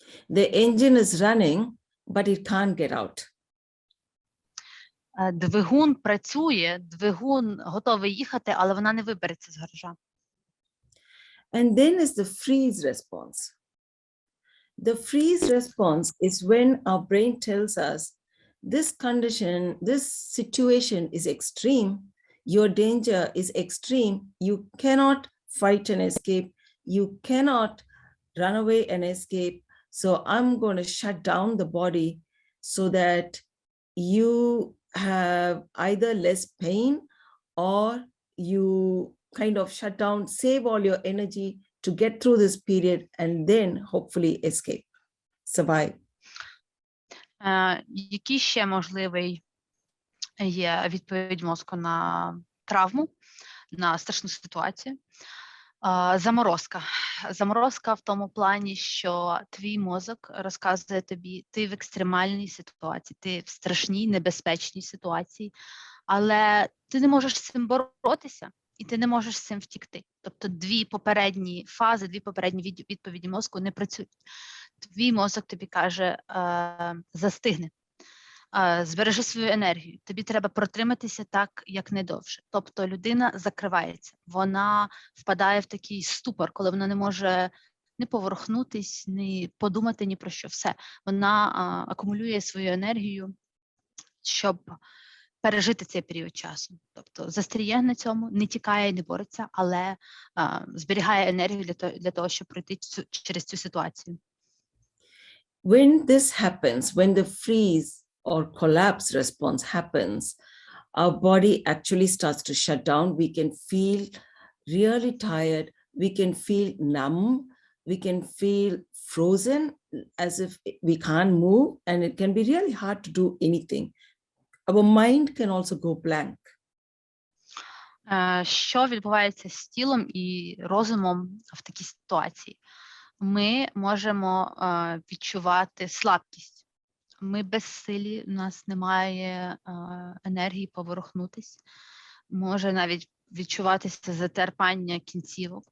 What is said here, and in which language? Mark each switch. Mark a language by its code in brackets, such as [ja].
[en] The engine is running, but it can't get out. [uk] Двигун працює, двигун готовий їхати, але вона не вибереться з гаража. [en] And then is the freeze response. The freeze response is when our brain tells us this condition, this situation is extreme, your danger is extreme, you cannot fight and escape, you cannot run away and escape, so I'm going to shut down the body so that you have either less pain or you kind of shut down, save all your energy to get through this period and then hopefully escape, survive. [uk] Який ще можливий є відповідь мозку на травму, на страшну ситуацію? Заморозка. Заморозка в тому плані, що твій мозок розказує тобі, ти в екстремальній ситуації, ти в страшній, небезпечній ситуації, але ти не можеш з цим боротися, і ти не можеш з цим втікти. Тобто дві попередні фази, дві попередні відповіді мозку не працюють. Твій мозок тобі каже, застигни, збережи свою енергію, тобі треба протриматися так, як не довше. Тобто людина закривається, вона впадає в такий ступор, коли вона не може не поворухнутись, не подумати ні про що. Все, вона акумулює свою енергію, щоб пережити цей період часу. Тобто застряє на цьому, не тікає, не бореться, але зберігає енергію для того, щоб пройти через цю ситуацію. [en] When this happens, when the freeze or collapse response happens, our body actually starts to shut down. We can feel really tired. We can feel numb. We can feel frozen as if we can't move, and it can be really hard to do anything. Our mind can also go blank. [uk] Що відбувається з тілом і розумом в такій ситуації? Ми можемо відчувати слабкість. Ми безсилі, у нас немає енергії поворухнутись. Може навіть відчуватися затерпання кінцівок.